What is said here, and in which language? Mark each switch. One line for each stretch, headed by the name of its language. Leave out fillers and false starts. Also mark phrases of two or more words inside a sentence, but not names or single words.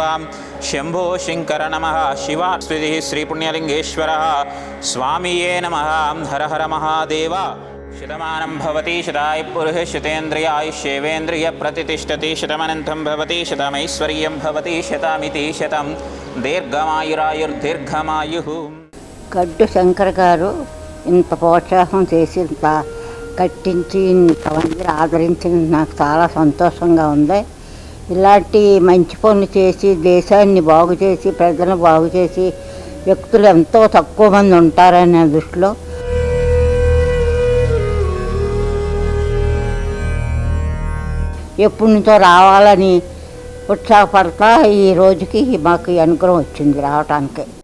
Sanskrit: शम्भो शङ्कर नमः। शिवास्तुतिः श्रीपुण्यलिङ्गेश्वरः स्वामिये नमः। हर हर महादेव। शतमानं भवति शताय पुरुषः शतेन्द्रियायुष्येवेन्द्रिय प्रतिष्ठति शतमनन्तं भवति शतमैश्वर्यं भवति शतमिति शतं దీర్ఘమాయురాయుర్దీర్ఘమాయుః.
Telugu: గడ్డు శంకర్ గారు ఇంత ప్రోత్సాహం చేసి ఇంత కట్టించి ఇంతమంది ఆదరించి నాకు చాలా సంతోషంగా ఉంది. ఇలాంటి మంచి పనులు చేసి దేశాన్ని బాగు చేసి ప్రజలను బాగు చేసి వ్యక్తులు ఎంతో తక్కువ మంది ఉంటారనే దృష్టిలో ఎప్పటి నుంచో రావాలని ఉత్సాహపడతా ఈ రోజుకి మాకు అనుగ్రహం వచ్చింది రావటానికి.